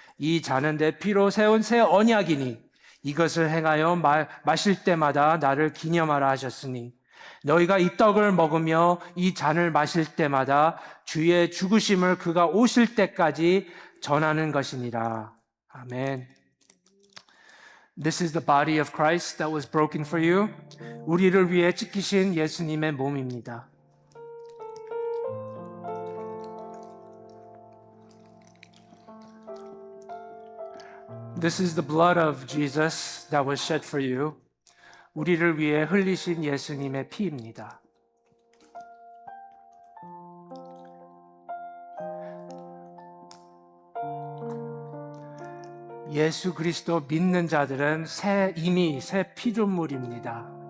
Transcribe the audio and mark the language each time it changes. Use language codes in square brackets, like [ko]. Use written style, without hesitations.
[ko] 이 잔은 내 피로 세운 새 언약이니 이것을 행하여 마실 때마다 나를 기념하라 하셨으니 너희가 이 떡을 먹으며 이 잔을 마실 때마다 주의 죽으심을 그가 오실 때까지 전하는 것이니라. 아멘. [en] This is the body of Christ that was broken for you. [ko] 우리를 위해 찢기신 예수님의 몸입니다. [en] This is the blood of Jesus that was shed for you. [ko] 우리를 위해 흘리신 예수님의 피입니다. 예수 그리스도 믿는 자들은 이미 새 피조물입니다.